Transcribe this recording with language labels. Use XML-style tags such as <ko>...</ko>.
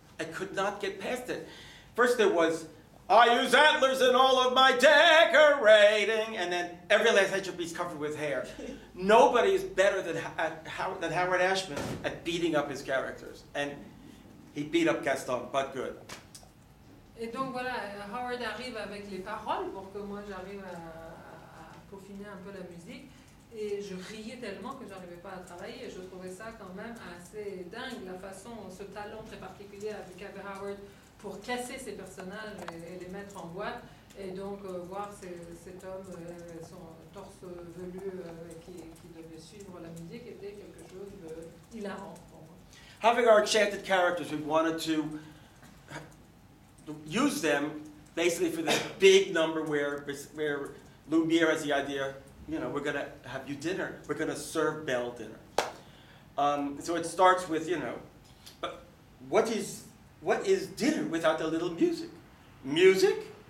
<en>I could not get past it. First there was, I use antlers in all of my decorating, and then every last line should be covered with hair. Nobody is better than Howard Ashman at beating up his characters, and he beat up Gaston, but good.</en> <fr>Et donc voilà, Howard arrive avec les paroles pour que moi j'arrive à peaufiner un peu la musique. Et je riais tellement que j'arrivais pas à travailler. Et je trouvais ça quand même assez dingue, la façon, ce talent très particulier avec Howard pour casser ses personnages et les mettre en boîte. Et donc voir cet homme, son torse velu qui devait suivre la musique était quelque chose d'hilarant pour moi.</fr> <en>Having our enchanted characters, we wanted to use them basically for this big number where Lumiere has the idea, we're going to have you dinner. We're going to serve Belle dinner. So it starts with, but what is dinner without the little music? Music?</en>